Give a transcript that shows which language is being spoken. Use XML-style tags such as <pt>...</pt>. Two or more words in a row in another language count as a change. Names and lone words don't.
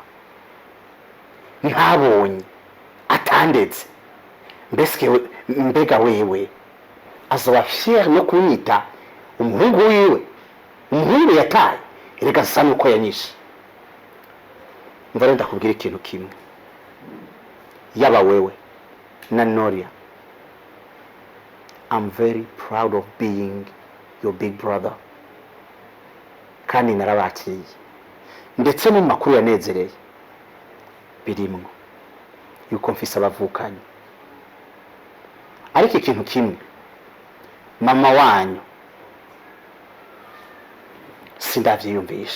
<rn>Ntabonye atandetse, mbega wewe azoba fier no kunyita umuhungu wiwe, umuhungu yataye. Erega sasa nuko yanyishe. Mvare ndakubwira ikintu kimwe, yaba wewe na Noria,</rn> <en>I'm very proud of being your big brother.</en> <rn>Kandi narabakiye, ndetse mu makuru yanezereye birimwo yuko mfise abavukanye. Ariko ikintu kimwe, mama wanyu sindavyiyumvisha.</rn>